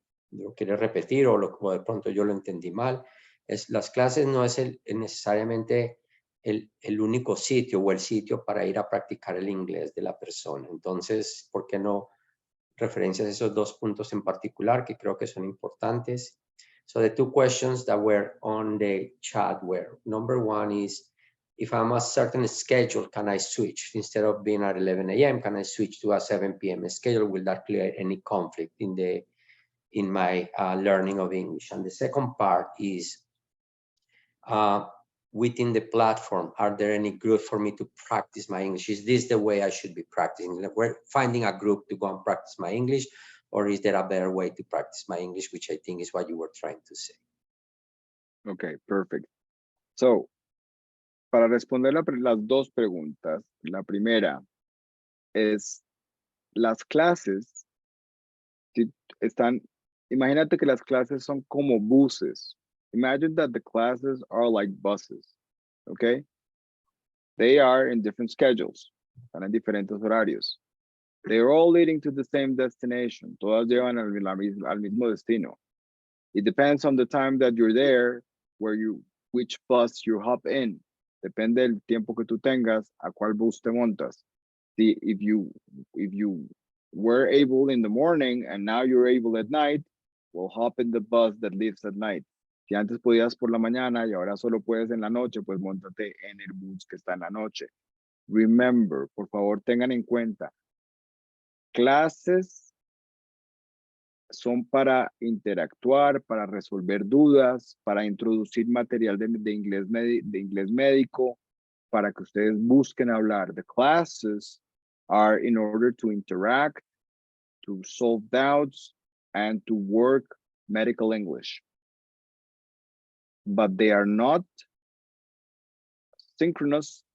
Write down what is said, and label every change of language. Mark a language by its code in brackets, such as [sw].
[es] lo quieres repetir o de pronto yo lo entendí mal, es las clases no es necesariamente el único sitio o el sitio para ir a practicar el inglés de la persona. Entonces, ¿por qué no referencias a esos dos puntos en particular que creo que son importantes? [en] So the two questions that were on the chat were, number one is, if I'm a certain schedule, can I switch? Instead of being at 11 a.m., can I switch to a 7 p.m. schedule? Will that clear any conflict in my learning of English? And the second part is, within the platform, are there any groups for me to practice my English? Is this the way I should be practicing? We're finding a group to go and practice my English, or is there a better way to practice my English, which I think is what you were trying to say. Okay, perfect. [es] So, para responder las dos preguntas, la primera es, las clases imagínate que las clases son como buses. [en] Imagine that the classes are like buses, okay? They are in different schedules, [es] están en diferentes horarios. [en] They're all leading to the same destination. [es] Todas llevan al mismo destino. [en] It depends on the time that you're there, which bus you hop in. [es] Depende del tiempo que tú tengas, a cuál bus te montas. [en] If you were able in the morning and now you're able at night, we'll hop in the bus that leaves at night. [es] Si antes podías por la mañana y ahora solo puedes en la noche, pues móntate en el bus que está en la noche. [en] Remember, [es] por favor, tengan en cuenta, clases son para interactuar, para resolver dudas, para introducir material de inglés médico, para que ustedes busquen hablar. [en] The classes are in order to interact, to solve doubts, and to work medical English. But they are not synchronous